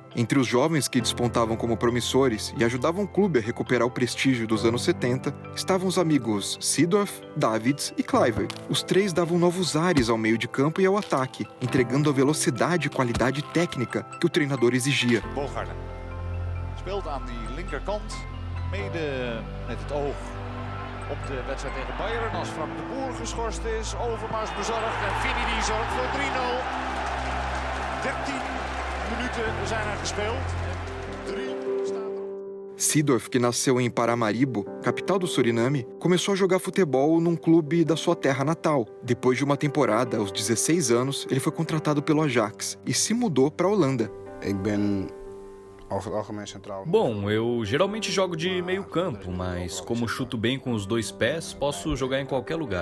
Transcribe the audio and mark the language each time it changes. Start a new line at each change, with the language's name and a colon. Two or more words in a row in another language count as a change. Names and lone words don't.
Portuguese: Entre os jovens que despontavam como promissores e ajudavam o clube a recuperar o prestígio dos anos 70, estavam os amigos Seedorf, Davids e Kluivert. Os 3 davam novos ares ao meio de campo e ao ataque, entregando a velocidade e qualidade técnica que o treinador exigia.
Dutch: Bogarde speelt aan die linkerkant, mede met het oog op de wedstrijd tegen Bayern. Als Frank de Boer geschorst is, Overmars bezorgd en Vini die zorgt voor 3-0. 13 minuten zijn er gespeeld. 3 staat er.
Portuguese: Seedorf, que nasceu em Paramaribo, capital do Suriname, começou a jogar futebol num clube da sua terra natal. Depois de uma temporada, aos 16 anos, ele foi contratado pelo Ajax e se mudou para a Holanda. Bom, eu geralmente jogo de meio campo, mas como chuto bem com os 2 pés, posso jogar em qualquer lugar.